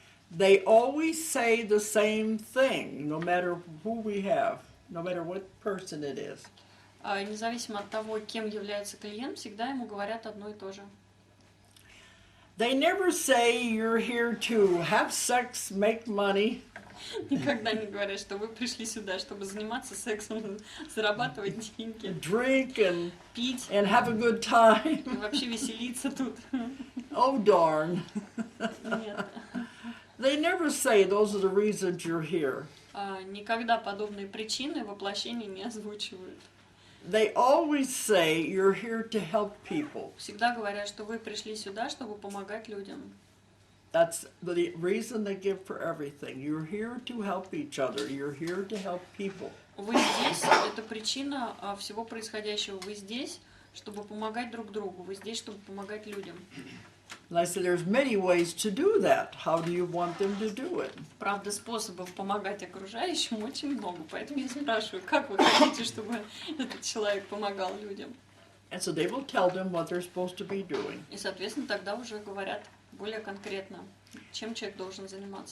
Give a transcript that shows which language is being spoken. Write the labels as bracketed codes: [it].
[en] They always say the same thing, no matter who we have, no matter what person it is. [ru] Независимо от того, кем является клиент, всегда ему говорят одно и то же. [en] They never say you're here to have sex, make money. [ru] Никогда не говорят, что вы пришли сюда, чтобы заниматься сексом, зарабатывать деньги, [en] drink [ru] пить [en] and have a good time. [ru] и вообще веселиться тут. [en] Oh, darn. [ru] Нет. [en] They never say those are the reasons you're here. [ru] Никогда подобные причины воплощения не озвучивают. [en] They always say you're here to help people. [ru] Всегда говорят, что вы пришли сюда, чтобы помогать людям. [en] That's the reason they give for everything. You're here to help each other. You're here to help people. [ru] Вы здесь, это причина всего происходящего. Вы здесь, чтобы помогать друг другу. Вы здесь, чтобы помогать людям. [en] And I said, there's many ways to do that. How do you want them to do it? [ru] Правда, способов помогать окружающим очень много. Поэтому я спрашиваю, как вы хотите, чтобы этот человек помогал людям? [en] And so they will tell them what they're supposed to be doing. [ru] И, соответственно, тогда уже говорят более конкретно, чем человек должен заниматься.